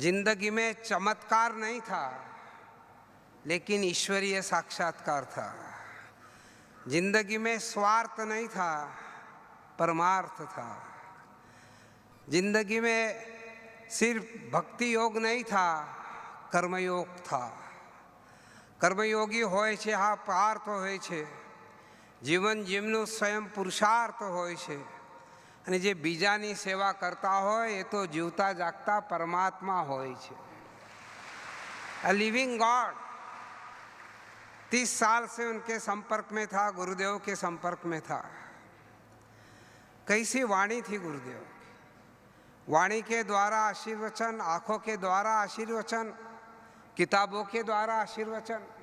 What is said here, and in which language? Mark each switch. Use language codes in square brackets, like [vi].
[hi] जिंदगी में चमत्कार नहीं था, लेकिन ईश्वरीय साक्षात्कार था। जिंदगी में स्वार्थ नहीं था, परमार्थ था। जिंदगी में सिर्फ भक्ति योग नहीं था, कर्मयोग था। [gu] कर्मयोगी होय છે હા પાર્થ હોય છે, જીવન જીવનું સ્વયં પુરુષાર્થ હોય છે, અને જે બીજાની સેવા કરતા હોય એ તો જીવતા જાગતા પરમાત્મા હોય છે, [en] A living god. [hi] 30 साल से उनके संपर्क में था, गुरुदेव के संपर्क में था। कैसी वाणी थी गुरुदेव की। वाणी के द्वारा आशीर्वचन, आंखों के द्वारा आशीर्वचन, किताबों के द्वारा आशीर्वचन।